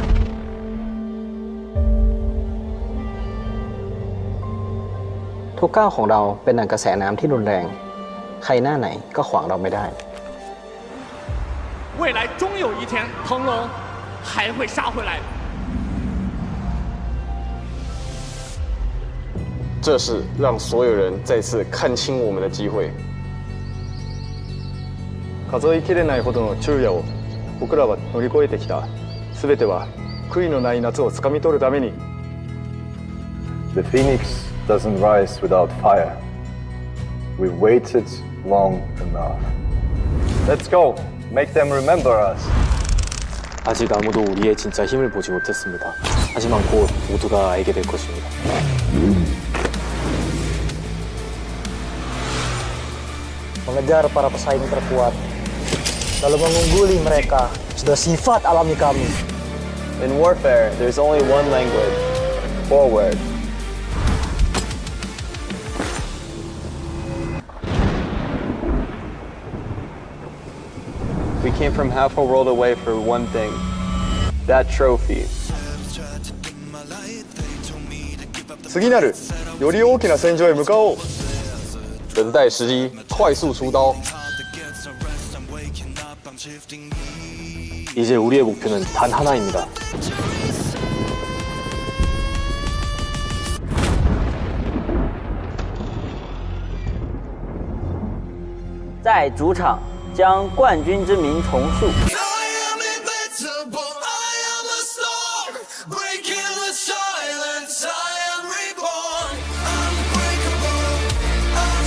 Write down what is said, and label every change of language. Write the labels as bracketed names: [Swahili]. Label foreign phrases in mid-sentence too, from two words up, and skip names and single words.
[Thai] ทุกก้าวของเราเป็นดั่งกระแสน้ำที่รุนแรง ใครหน้าไหนก็ขวางเราไม่ได้ [Chinese] 未来终有一天，腾龙还会杀回来的。这是让所有人再次看清我们的机会。 [Japanese] 数えきれないほどの昼夜を僕らは乗り越えてきた。全ては悔いのない夏をつかみ取るために。 [English] The phoenix doesn't rise without fire. We waited long enough. Let's go. Make them remember us. [Korean] 아직 아무도 우리의 진짜 힘을 보지 못했습니다. 하지만 곧 모두가 알게 될 것입니다. [Indonesian] Mengejar para pesaing terkuat, lalu mengungguli mereka, sudah sifat alami kami. [English] In warfare, there's only one language. Forward. We came from half a world away for one thing. That trophy. [Japanese] 次なるより大きな戦場へ向かおう。 [Chinese] 等待时机，快速出刀。 [Korean] 이제 우리의 목표는 단 하나입니다. [Chinese] 在主场将冠军之名重塑。 [English] Unbreakable,